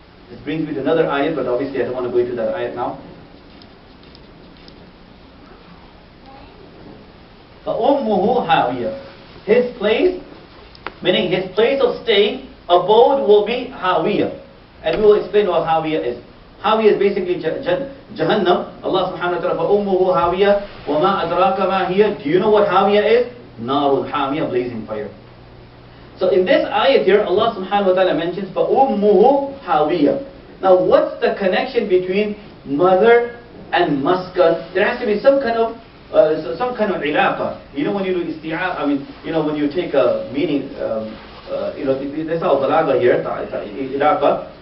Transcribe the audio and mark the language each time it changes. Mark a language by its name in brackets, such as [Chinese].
[English] This brings me to another ayat, but obviously I don't want to go into that ayat now. [Arabic] فَأُمُّهُ هَاوِيَةٌ. [English] His place, meaning his place of stay, abode will be Hawiyah. And we will explain what Hawiyah is. Hawiyah is basically Jahannam. [Arabic] Allah subhanahu wa ta'ala, فَأُمُّهُ هَاوِيَةٌ وَمَا أَدْرَاكَ مَا هِيَ. [English] Do you know what Hawiyah is? [Arabic] نَارٌ حَامِيَةٌ, [English] blazing fire. So in this ayat here, Allah subhanahu wa ta'ala mentions [Arabic] فَأُمُّهُ هَاوِيَةٌ. [English] Now what's the connection between mother and maskan? There has to be some kind of ilaqa. You know, when you do isti'ara, when you take a meaning, that's all balagha here, ilaqa.